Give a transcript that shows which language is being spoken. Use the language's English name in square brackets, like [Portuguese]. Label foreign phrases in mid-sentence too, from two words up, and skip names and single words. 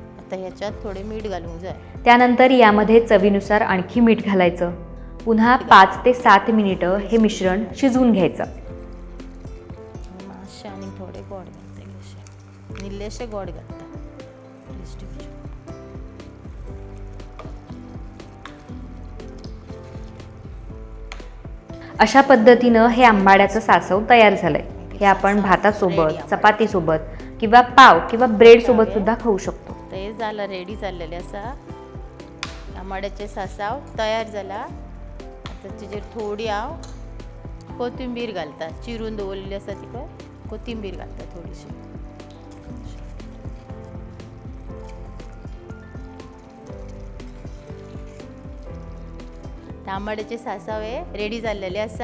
[Konkani] आता ह्याच्यात थोडे मीठ घालूंक जाय. [Marathi] त्यानंतर यामध्ये चवीनुसार आणखी मीठ घालायचं. पुन्हा 5 ते 7 मिनिटं हे मिश्रण शिजवून घ्यायचं. [Konkani] मातशे आणि थोडे गोड घालते, निल्लेशे गोड घालता. [Marathi] अशा पद्धतीनं हे आंबाड्याचं सासव तयार झालंय. हे आपण भातासोबत, चपातीसोबत किंवा पाव किंवा ब्रेड सोबत सुद्धा खाऊ शकतो. [Konkani] ते झालं, रेडी झालेले असा आंबाड्याचे सासाव तयार झाला. आता तेजेर थोडी हांव कोथिंबीर घालता, चिरून दवरलेली आसा ती पळय कोथिंबीर घालता थोडीशी. आंबाड्याचे सासाव हे रेडी झालेले आसा.